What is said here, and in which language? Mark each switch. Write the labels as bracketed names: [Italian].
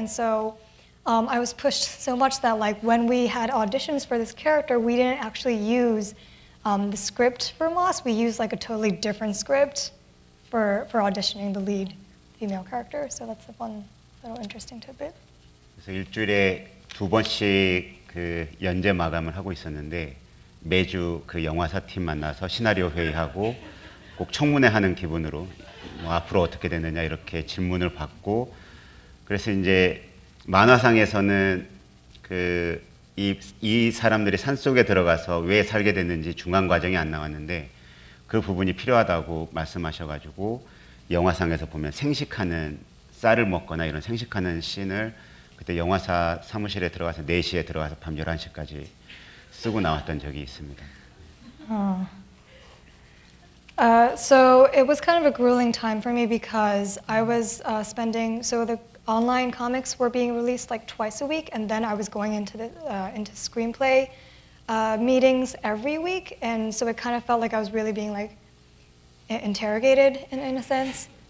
[English] And so I was pushed so much that like when we had auditions for this character, we didn't actually use the script for Moss. We used like a totally different script for auditioning the lead female character. So that's one little interesting tidbit. [Korean] 그래서 일주일에 2번씩 그 연재 마감을 하고 있었는데 매주 그 영화사 팀 만나서 시나리오 회의하고 꼭 청문회 하는 기분으로 뭐 앞으로 어떻게 되느냐 이렇게 질문을 받고 그래서 이제 만화상에서는 그 이 사람들이 산속에 들어가서 왜 살게 됐는지 중간 과정이 안 나왔는데 그 부분이 필요하다고 말씀하셔가지고 영화상에서 보면 생식하는 쌀을 먹거나 이런 생식하는 씬을 그때 영화사 사무실에 들어가서 4시에 들어가서 밤 11시까지 쓰고 나왔던 적이 있습니다. [English] So it was kind of a grueling time for me because I was so the online comics were being released like twice a week, and then I was going into screenplay meetings every week, and so it kind of felt like I was really being like interrogated in a sense.